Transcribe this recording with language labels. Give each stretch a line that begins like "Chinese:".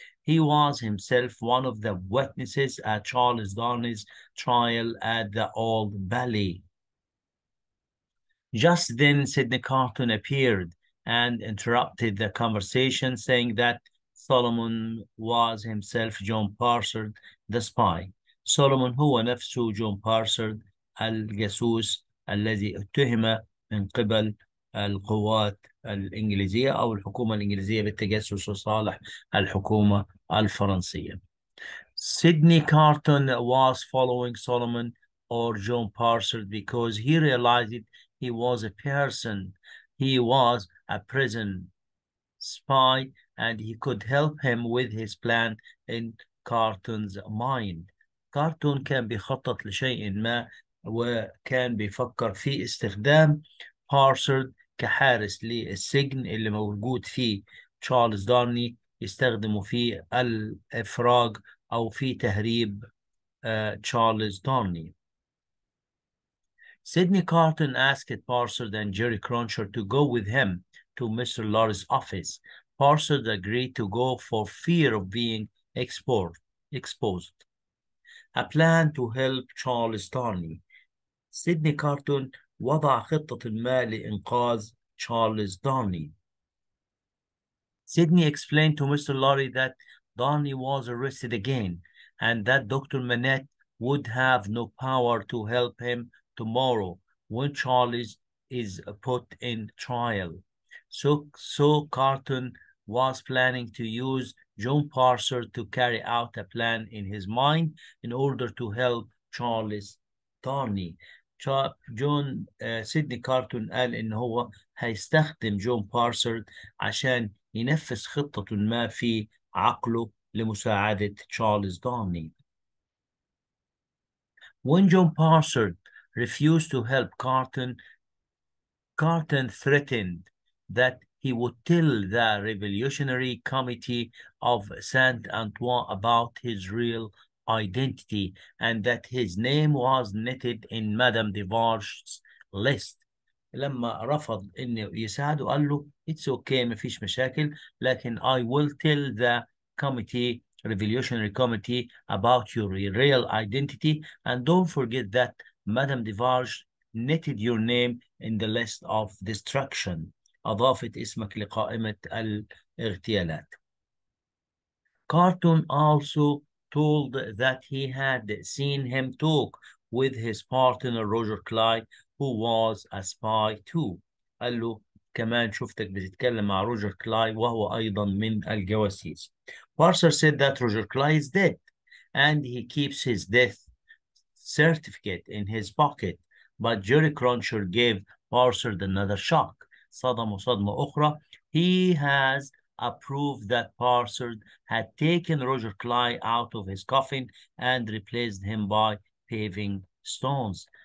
English: He was himself one of the witnesses at Charles Darnley's trial at the Old Bailey. Just then, Sidney Carton appeared and interrupted the conversation, saying that Solomon was himself John Parsard, the spy.
Arabic: Solomon هو نفسه جون بارسرد الجاسوس الذي اتهم من قبل القوات الإنجليزية أو الحكومة الإنجليزية بالتجسس لصالح الحكومة الفرنسية.
English: Sidney Carton was following Solomon or John Parsard because he realized he was a person. He was a prison spy, and he could help him with his plan in Carton's mind.
Arabic: كارتون كان بيخطط لشيء ما وكان بيفكر في استخدام بارسرد كحارس للسجن اللي موجود فيه تشارلز دارني، يستخدمه في الإفراج أو في تهريب تشارلز دارني.
English: Sidney Carton asked Parsard and Jerry Cruncher to go with him to Mr. Lorry's office. Parsard agreed to go for fear of being exposed. A plan to help Charles Darnley. Sidney Carton
Arabic: وضع خطة ما لإنقاذ
English: Charles Darnley. Sidney explained to Mr. Lorry that Darnley was arrested again and that Dr. Manette would have no power to help him tomorrow when Charles is put in trial. So Carton was planning to use John Parsard to carry out a plan in his mind in order to help Charles Darnley.
Arabic: جون سيدني كارتون قال إن هو هيستخدم جون بارسرد عشان ينفذ خطة ما في عقله لمساعدة تشارلز دارنلي.
English: When John Parsard refused to help Carton threatened that he would tell the Revolutionary Committee of Saint-Antoine about his real identity and that his name was netted in Madame Devarge's list.
Arabic: لما رفض إنه يساعده قال له
English: it's okay
Arabic: مفيش مشاكل، لكن
English: I will tell the committee revolutionary committee about your real identity and don't forget that Madame Devarge netted your name in the list of destruction.
Arabic: أضافت اسمك لقائمة الاغتيالات.
English: Carton also told that he had seen him talk with his partner Roger Clyde who was a spy too.
Arabic: قال له كمان شفتك بتتكلم مع روجر كلاي وهو أيضا من الجواسيس.
English: Parser said that Roger Clyde is dead and he keeps his death certificate in his pocket, but Jerry Cruncher gave Parser another shock.
Arabic: صدمه صدمة أخرى.
English: He has approved that Parser had taken Roger Clyde out of his coffin and replaced him by paving stones.